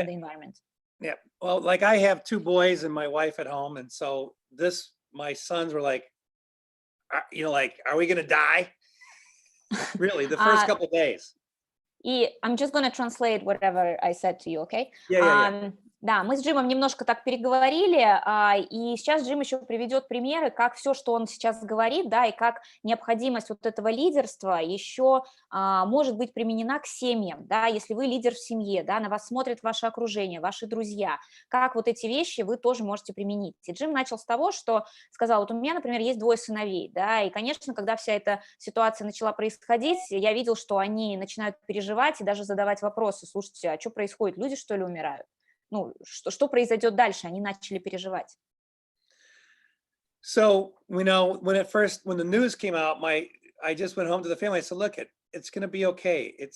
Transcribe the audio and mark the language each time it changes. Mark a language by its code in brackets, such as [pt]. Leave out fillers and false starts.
[en] in the environment. Yeah. Well, like I have two boys and my wife at home. And so my sons were like, are we going to die? Really, the first couple of days. И I'm just going to translate whatever I said to you, okay? Yeah. [ru] Да, мы с Джимом немножко так переговорили, и сейчас Джим еще приведет примеры, как все, что он сейчас говорит, да, и как необходимость вот этого лидерства еще может быть применена к семьям, да, если вы лидер в семье, да, на вас смотрит ваше окружение, ваши друзья, как вот эти вещи вы тоже можете применить. И Джим начал с того, что сказал, вот у меня, например, есть 2 сыновей, да, и, конечно, когда вся эта ситуация начала происходить, я видел, что они начинают переживать и даже задавать вопросы, слушайте, а что происходит, люди, что ли, умирают? Ну, что произойдет дальше? Они начали переживать. [en] So, when the news came out, I just went home to the family. I said, look, it's going to be okay.